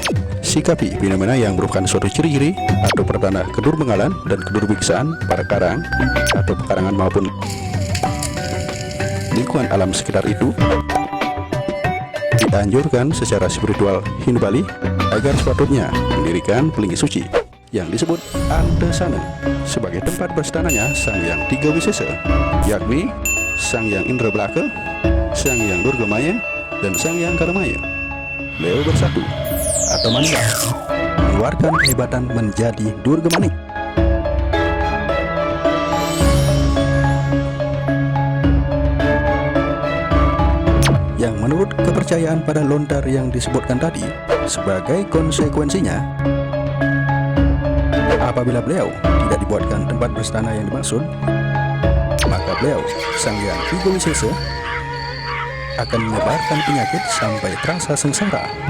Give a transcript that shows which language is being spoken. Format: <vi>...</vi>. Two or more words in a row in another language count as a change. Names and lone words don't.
<id>sikapi fenomena yang merupakan suatu ciri-ciri atau pertanda kedurmengalan dan kedurbiksaan pada karang atau pekarangan maupun lingkungan alam sekitar itu. Dianjurkan secara spiritual Hindu Bali agar sepatutnya mendirikan pelinggi suci yang disebut Antesana sebagai tempat berstananya Sang Hyang Tiga Wisesa, yakni Sang Hyang Indra Belaka, Sang Hyang Durga Maya, dan Sang Hyang Karamaya. Beliau bersatu atau manila mengeluarkan kehebatan menjadi Durga Manik. Yang menurut kepercayaan pada lontar yang disebutkan tadi, sebagai konsekuensinya apabila beliau tidak dibuatkan tempat berstana yang dimaksud, maka beliau Sang Hyang Tiga Wisesa akan menyebarkan penyakit sampai terasa sengsara.</id>